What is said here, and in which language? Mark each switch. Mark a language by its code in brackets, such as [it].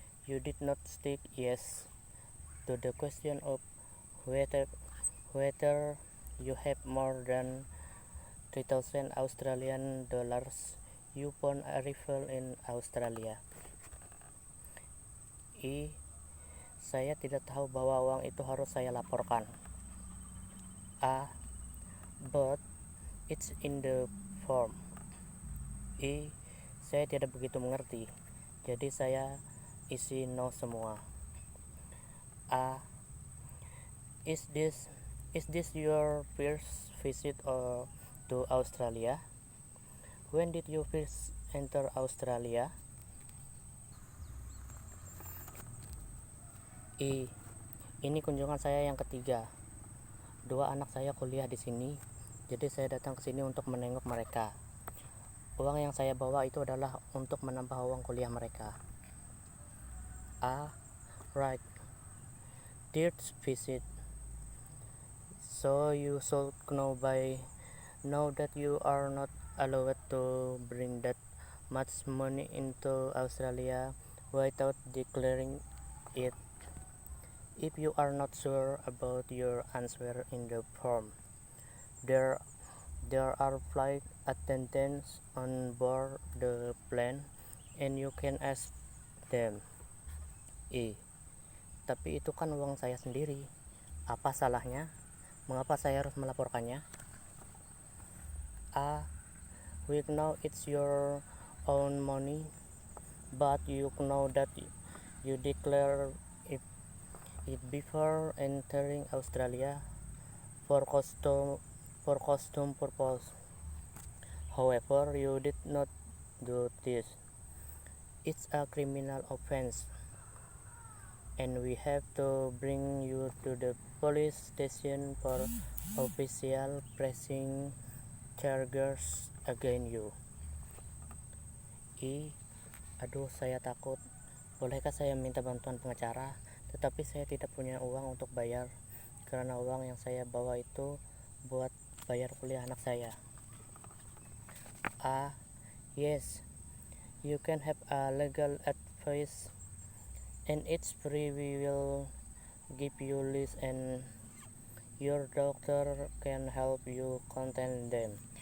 [en] You did not stick yes to the question of whether you have more than 3,000 Australian dollars you found arrival in Australia. [id] Saya tidak tahu bahwa uang itu harus saya laporkan. [en] A. But it's in the form. [id] Saya tidak begitu mengerti, jadi saya isi no semua. A. [en] Is this your first visit to Australia? When did you first enter Australia? [id] Ini kunjungan saya yang ketiga. 2 anak saya kuliah di sini, jadi saya datang ke sini untuk menengok mereka. Uang yang saya bawa itu adalah untuk menambah uang kuliah mereka. [en] A. Right. Third visit. So you should know by now that you are not allowed to bring that much money into Australia without declaring it. If you are not sure about your answer in the form, there are flight attendants on board the plane and you can ask them. [id] Tapi itu kan uang saya sendiri. Apa salahnya? Mengapa saya harus melaporkannya? A. [en] We know it's your own money, but you know that you declare it before entering Australia for custom purpose. However, you did not do this. It's a criminal offense, and we have to bring you to the police station for official pressing charges against you. [id] Aduh, saya takut. Bolehkah saya minta bantuan pengacara? Tetapi saya tidak punya uang untuk bayar, karena uang yang saya bawa itu buat bayar kuliah anak saya. A. [en] Yes, you can have a legal advice, and it's free. We will give you list and your doctor can help you contact them.